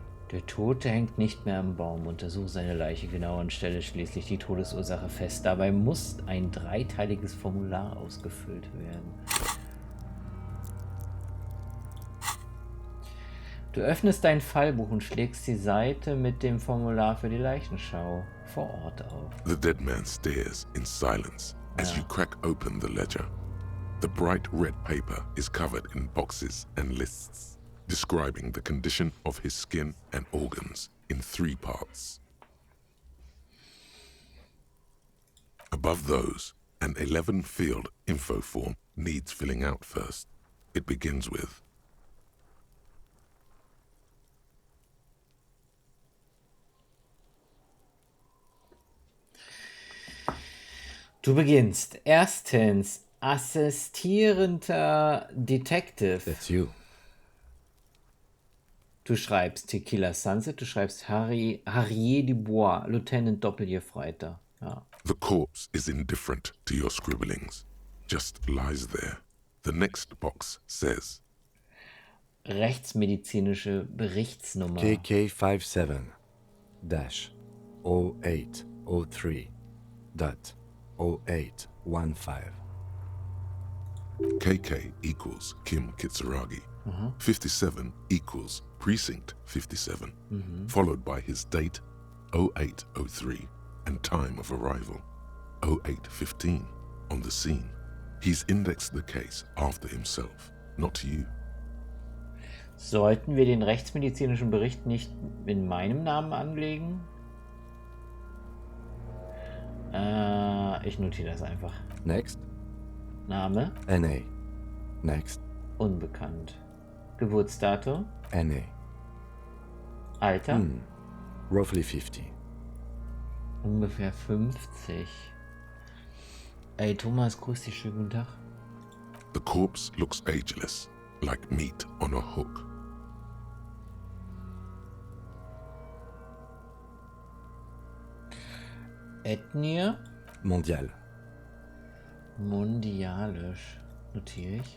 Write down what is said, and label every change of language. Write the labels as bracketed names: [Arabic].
[German] Der Tote hängt nicht mehr am Baum. Untersuche seine Leiche genauer und stelle schließlich die Todesursache fest. Dabei muss ein dreiteiliges Formular ausgefüllt werden. Du öffnest dein Fallbuch und schlägst die Seite mit dem Formular für die Leichenschau vor Ort auf. [English] The dead man stares in silence as you crack open the ledger. The bright red paper is covered in boxes and lists, describing the condition of his skin and organs in 3 parts. Above those, an 11-field info form needs filling out first. It begins with, [German] Du beginnst. Erstens, assistierender Detective. [English] That's you. [German] Du schreibst Tequila Sunset, du schreibst Harrier Dubois, Lieutenant Doppelgefreiter. Ja. [English] the corpse is indifferent to your scribblings, just lies there. The next box says, [German] Rechtsmedizinische Berichtsnummer. [English] KK57-0803.0815. KK equals Kim Kitsuragi. 57 equals Precinct 57, followed by his date 0803 and time of arrival 0815 on the scene. He's indexed the case after himself, not you. [German] Sollten wir den rechtsmedizinischen Bericht nicht in meinem Namen anlegen? Ich notiere das einfach. [English] Next. Name? NA. Next. [German] Unbekannt. Geburtsdatum? [English] NA. [German] Alter? [English] Roughly 50. [German] Ungefähr 50. Ey, Thomas, grüß dich, schönen guten Tag. [English] The corpse looks ageless, like meat on a hook. [German] Ethnie? [English] Mondial. [German] Mondialisch. Notiere ich.